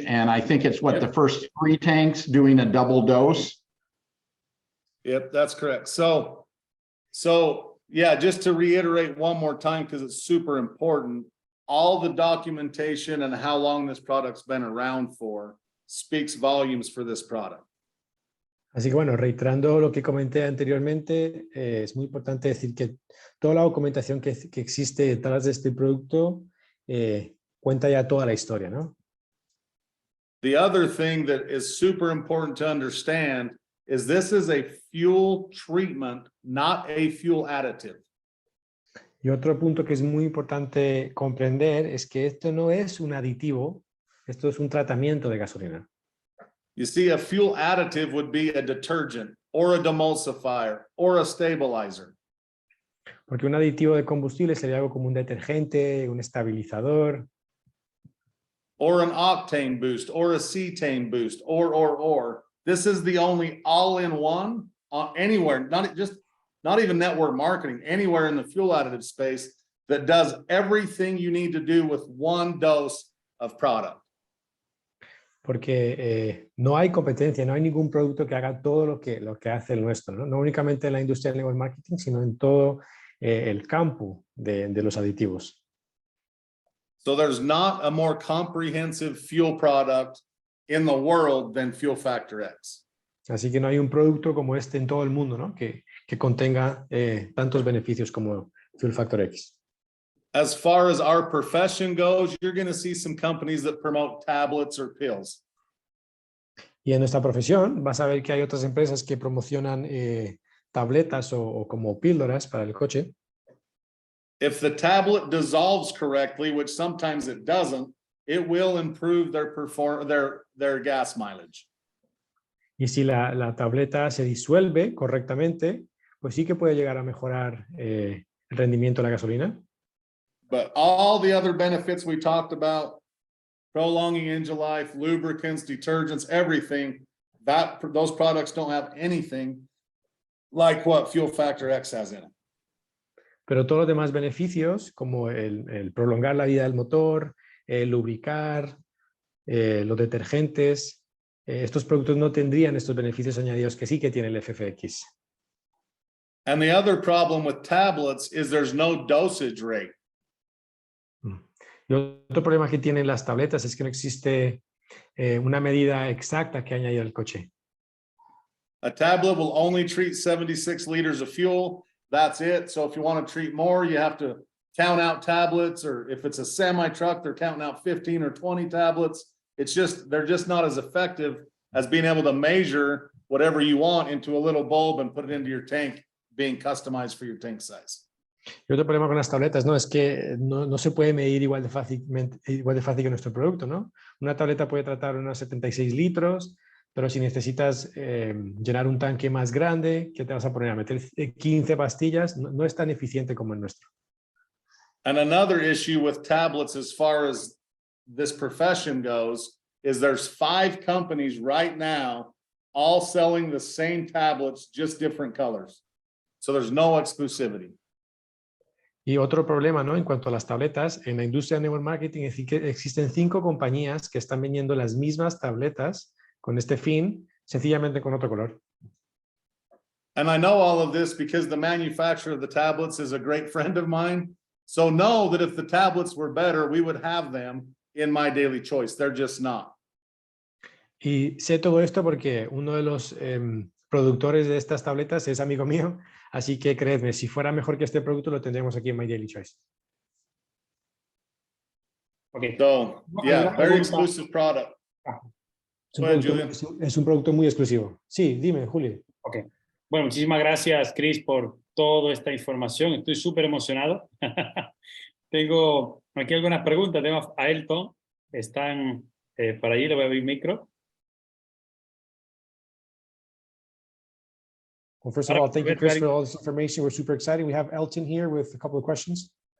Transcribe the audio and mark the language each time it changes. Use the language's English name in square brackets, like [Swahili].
[English] And I think it's the first 3 tanks doing a double dose. Yep, that's correct. So yeah, just to reiterate one more time, because it's super important, all the documentation and how long this product's been around for speaks volumes for this product. [Spanish] Así que bueno, reiterando lo que comenté anteriormente, es muy importante decir que toda la documentación que existe detrás de este producto cuenta ya toda la historia, ¿no? [English] The other thing that is super important to understand is this is a fuel treatment, not a fuel additive. [Spanish] Y otro punto que es muy importante comprender es que esto no es un aditivo, esto es un tratamiento de gasolina. [English] You see, a fuel additive would be a detergent or a demulsifier or a stabilizer. [Spanish] Porque un aditivo de combustible sería algo como un detergente, un estabilizador. [English] Or an octane boost or a cetane boost or. This is the only all-in-one anywhere, not even network marketing, anywhere in the fuel additive space that does everything you need to do with one dose of product. [Spanish] Porque no hay competencia, no hay ningún producto que haga todo lo que hace el nuestro, ¿no? No únicamente en la industria del network marketing, sino en todo el campo de los aditivos. [English] So there's not a more comprehensive fuel product in the world than Fuel Factor X. [Spanish] Así que no hay un producto como este en todo el mundo, ¿no?, que contenga tantos beneficios como Fuel Factor X. [English] As far as our profession goes, you're going to see some companies that promote tablets or pills. [Spanish] Y en nuestra profesión vas a ver que hay otras empresas que promocionan tabletas o como píldoras para el coche. [English] If the tablet dissolves correctly, which sometimes it doesn't, it will improve their gas mileage. [Spanish] Y si la tableta se disuelve correctamente, pues sí que puede llegar a mejorar el rendimiento de la gasolina. [English] But all the other benefits we talked about, prolonging engine life, lubricants, detergents, everything, those products don't have anything like what Fuel Factor X has in it. [Spanish] Pero todos los demás beneficios, como el prolongar la vida del motor, el lubricar, los detergentes, estos productos no tendrían estos beneficios añadidos que sí que tiene el FFX. [English] And the other problem with tablets is there's no dosage rate. [Spanish] Y otro problema que tienen las tabletas es que no existe una medida exacta que añadir al coche. [English] A tablet will only treat 76 liters of fuel. That's it. So if you want to treat more, you have to count out tablets, or if it's a semi truck, they're counting out 15 or 20 tablets. They're just not as effective as being able to measure whatever you want into a little bulb and put it into your tank, being customized for your tank size. [Spanish] Y otro problema con las tabletas, ¿no?, es que no se puede medir igual de fácil que nuestro producto, ¿no? Una tableta puede tratar unos 76 litros, pero si necesitas llenar un tanque más grande, ¿qué te vas a poner? A meter 15 pastillas, no es tan eficiente como el nuestro. [English] And another issue with tablets as far as this profession goes is there's 5 companies right now all selling the same tablets, just different colors. So there's no exclusivity. [Spanish] Y otro problema, ¿no? En cuanto a las tabletas, en la industria de network marketing existen 5 compañías que están vendiendo las mismas tabletas con este fin, sencillamente con otro color. [English] And I know all of this because the manufacturer of the tablets is a great friend of mine. So know that if the tablets were better, we would have them in my daily choice. They're just not. [Spanish] Y sé todo esto porque uno de los productores de estas tabletas es amigo mío, así que creedme, si fuera mejor que este producto lo tendremos aquí en My Daily Choice. [English] Okay. So yeah, very exclusive product. [Spanish] Es un, [English] Go ahead, [Spanish] producto, [English] Julian. [Spanish] es un producto muy exclusivo. Sí, dime, Julio. Ok. Bueno, muchísimas gracias, Chris, por toda esta información. Estoy súper emocionado. Tengo aquí algunas preguntas. Tengo a Elton. Están por allí. Le voy a abrir micro. [English] Well, first of all, thank you, Chris, for all this information. We're super excited. We have Elton here with a couple of questions.